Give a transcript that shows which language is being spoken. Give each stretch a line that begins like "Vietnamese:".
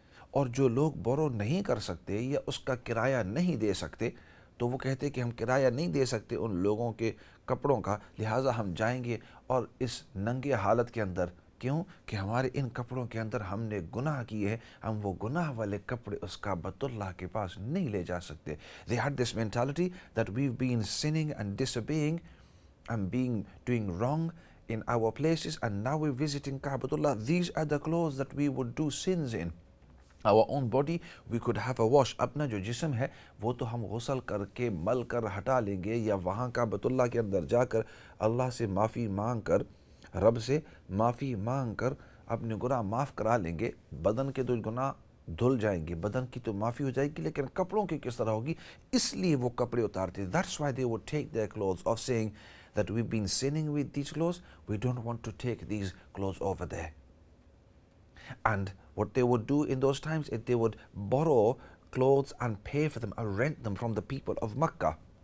Urdu: اور جو لوگ بورو نہیں کر سکتے یا اس کا کرایہ نہیں دے سکتے، تو وہ کہتے کہ ہم کرایہ نہیں دے سکتے ان لوگوں کے کپڑوں کا، لہٰذا ہم جائیں گے اور اس ننگے حالت کے اندر. کیوں کہ ہمارے ان کپڑوں کے اندر ہم نے گناہ کیے ہیں، ہم وہ گناہ والے کپڑے اس کعبۃ اللہ کے پاس نہیں لے جا سکتے.
English: They had this mentality that we've been sinning and disobeying and doing wrong in our places, and now we're visiting Ka'batullah. These are the clothes that we would do sins in. Our own body, we could have a wash.
Urdu: اپنا جو جسم ہے وہ تو ہم غسل کر کے مل کر ہٹا لیں گے، یا وہاں کعبۃ اللہ کے اندر جا کر اللہ سے معافی مانگ کر، رب سے معافی مانگ کر اپنے گناہ معاف کرا لیں گے. بدن کے تو گناہ دھل جائیں گے، بدن کی تو معافی ہو جائے گی، لیکن کپڑوں کی کس طرح ہوگی؟ اس لیے وہ کپڑے اتارتے.
English: That's why they would take their clothes off, saying that we've been sinning with these clothes, we don't want to take these clothes over there. And what they would do in those times is they would borrow clothes and pay for them or rent them from the people of Makkah.